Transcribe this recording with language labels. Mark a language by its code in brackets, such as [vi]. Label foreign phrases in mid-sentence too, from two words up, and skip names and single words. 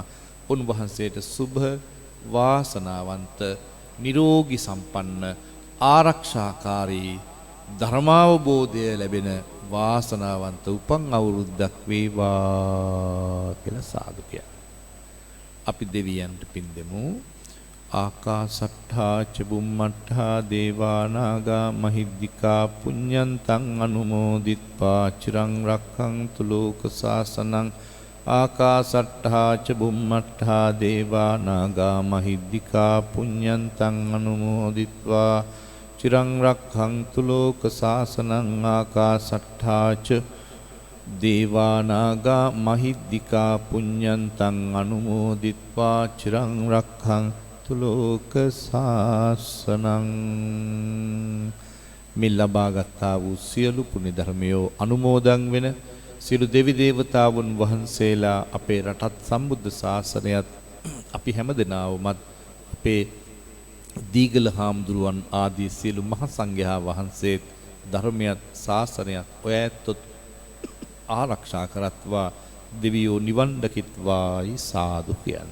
[si] උන්වහන්සේට සුභ වාසනාවන්ත නිරෝගී සම්පන්න ආරක්ෂාකාරී ධර්මාවබෝධය ලැබෙන වාසනාවන්ත උපන් අවුරුද්දක් වේවා කියලා සාදු කියනවා. අපි දෙවියන්ට පින් දෙමු. [pi] ආකාසට්ඨා ච බුම්මට්ඨා දේවා නාග මහිද්దికා පුඤ්ඤන්තං අනුමෝදිත්වා චිරං රක්ඛන්තු ලෝක සාසනං. ආකාසට්ඨා ච බුම්මට්ඨා දේවා නාග මහිද්దికා පුඤ්ඤන්තං අනුමෝදිත්වා චිරං රක්ඛන්තු ලෝක සාසනං. ආකාසට්ඨා ච දේවා නාග මහිද්దికා පුඤ්ඤන්තං අනුමෝදිත්වා චිරං රක්ඛන්තු ලෝක සාසනං. [si] මේ ලබාගත්තා වූ සියලු පුණ්‍ය ධර්මයෝ අනුමෝදන් වෙන සියලු දෙවි දේවතාවුන් වහන්සේලා අපේ රටත් සම්බුද්ධ ශාසනයත් අපි හැමදෙනාවමත් අපේ දීගල හාමුදුරුවන් ආදී සියලු මහ සංඝයා වහන්සේත් ධර්මයත් ශාසනයත් ඔය ඇත්තොත් ආරක්ෂා කරත්වා දෙවියෝ නිවන් දකිත්වායි සාදු කියන්න.